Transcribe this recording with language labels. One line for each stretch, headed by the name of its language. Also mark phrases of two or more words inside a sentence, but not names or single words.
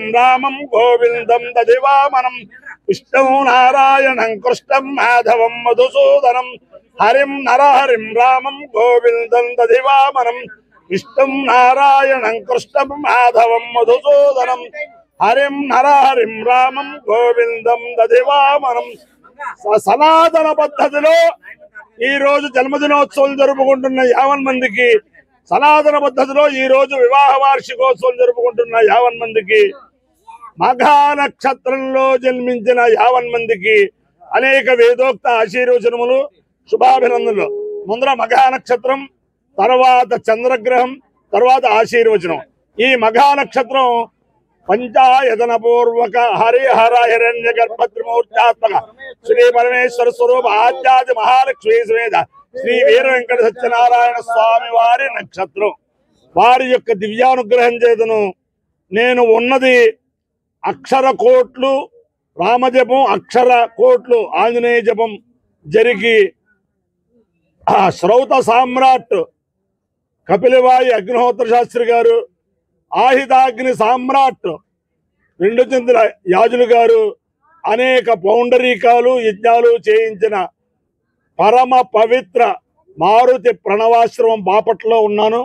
Sanskrit: रामं गोविंदं दधिवामनं विष्णु नारायणं कृष्णं माधवं मधुसूदनं हरिं नरहरिं रामं गोविंदं दधिवामनं विष्णु नारायणं कृष्णं माधवं मधुसूदनं हरिं नरहरिं रामं गोविंदं दधिवामनं
Telugu: సనాతన పద్ధతిలో ఈ రోజు జన్మదినోత్సవం జరుపుకుంటున్న 50 మందికి సనాతన పద్ధతిలో ఈ రోజు వివాహ వార్షికోత్సవం జరుపుకుంటున్న 50 మందికి మఘా నక్షత్రంలో జన్మించిన 50 మందికి అనేక వేదోక్త ఆశీర్వచనములు శుభాభినందనలు. ముందర మఘా నక్షత్రం, తర్వాత చంద్రగ్రహం, తర్వాత ఆశీర్వచనం. ఈ మఘా నక్షత్రం
Sanskrit: पंचायतन पूर्वक हरिहर हिरण्य गर्भ त्रिमूर्त्यात्मक श्री परमेश्वर स्वरूप आद्यादि महालक्ष्मी समेत श्री वीर वेंकट सत्यनारायण स्वामी वारी नक्षत्रम वारी
Telugu: యొక్క దివ్యానుగ్రహం చేతను నేను ఉన్నది అక్షర కోట్లు రామజపం, అక్షర కోట్లు ఆంజనేయ జపం జరిగి శ్రౌత సామ్రాట్ కపిలవాయి అగ్నిహోత్ర శాస్త్రి గారు, ఆహితాగ్ని సామ్రాట్ రెండు చెందిన యాజులు గారు అనేక పౌండరీకాలు యజ్ఞాలు చేయించిన పరమ పవిత్ర మారుతి ప్రణవాశ్రమం బాపట్లో ఉన్నాను.